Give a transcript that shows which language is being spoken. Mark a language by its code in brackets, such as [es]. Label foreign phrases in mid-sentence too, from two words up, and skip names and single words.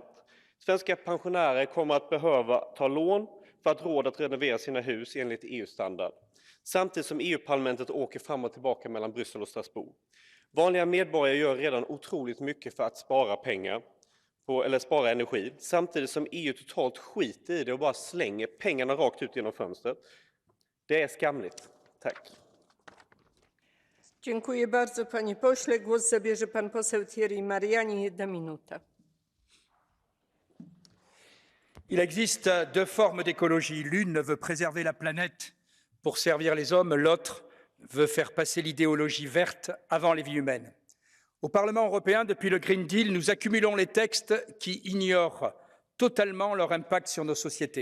[sv] Svenska pensionärer kommer att behöva ta lån för att råd att renovera sina hus enligt EU-standard. Samtidigt som EU-parlamentet åker fram och tillbaka mellan Bryssel och Strasbourg. Vanliga medborgare gör redan otroligt mycket för att spara pengar eller spara energi. Samtidigt som EU totalt skiter i det och bara slänger pengarna rakt ut genom fönstret. Det är skamligt. Tack. [pl] Dziękuję bardzo, panie pośle. Głos zabierze pan poseł Thierry Mariani. 1 minuta. [fr] Il existe 2 formes d'écologie. L'une veut préserver la planète pour servir les hommes, l'autre veut faire passer l'idéologie verte avant les vies humaines. Au Parlement européen, depuis le Green Deal, nous accumulons les textes qui ignorent totalement leur impact sur nos sociétés.